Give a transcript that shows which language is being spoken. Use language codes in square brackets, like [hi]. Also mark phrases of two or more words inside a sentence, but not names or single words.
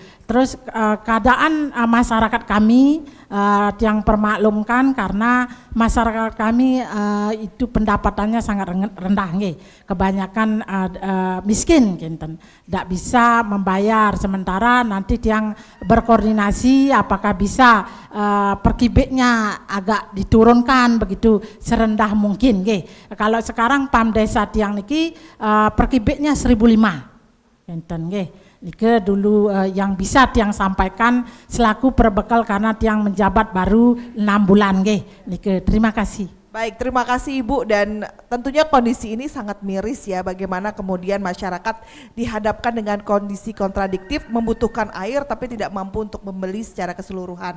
[id] Terus keadaan masyarakat kami yang permaklumkan karena masyarakat kami itu pendapatannya sangat rendah nggih. Kebanyakan miskin kinten. Tidak bisa membayar, sementara nanti yang berkoordinasi apakah bisa per kubiknya agak diturunkan begitu serendah mungkin nggih. Kalau sekarang PAM Desa [ban] Tiang niki [id] per kubiknya 1.500 kinten nggih. Nike dulu yang bisa Tiang sampaikan selaku perbekal karena Tiang menjabat baru 6 bulan nggih. Nike terima kasih. Baik, terima kasih Ibu, dan tentunya kondisi ini sangat miris ya, bagaimana kemudian masyarakat dihadapkan dengan kondisi kontradiktif, membutuhkan air tapi tidak mampu untuk membeli secara keseluruhan.